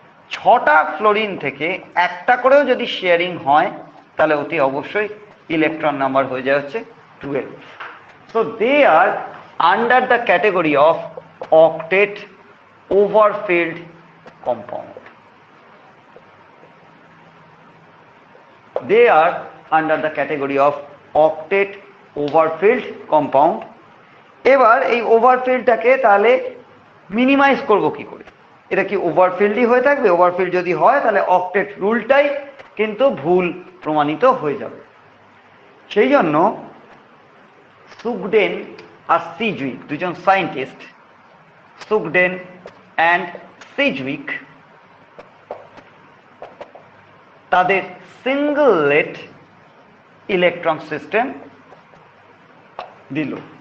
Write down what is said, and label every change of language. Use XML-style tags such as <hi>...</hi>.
<bn>6টা ফ্লোরিন থেকে একটা করেও যদি শেয়ারিং হয় তাহলে অতি অবশ্যই ইলেকট্রন নাম্বার হয়ে যায় হচ্ছে 12।</bn> <en>So they are under the category of octet overfilled compound. They are under the category of octet overfilled compound.</en> <bn>এবার এই ওভারফিল্ডটাকে তাহলে মিনিমাইজ করব কি করে? এটা কি ওভারফিল্ডই হয়ে থাকবে? ওভারফিল্ড যদি হয় তাহলে অক্টেট রুলটাই কিন্তু ভুল প্রমাণিত হয়ে যাবে। সেই জন্য সুগডেন আর সিজউইক, দুজন সায়েন্টিস্ট, সুগডেন অ্যান্ড সিজউইক, তাদের সিঙ্গল লেট ইলেকট্রন সিস্টেম দিল।</bn>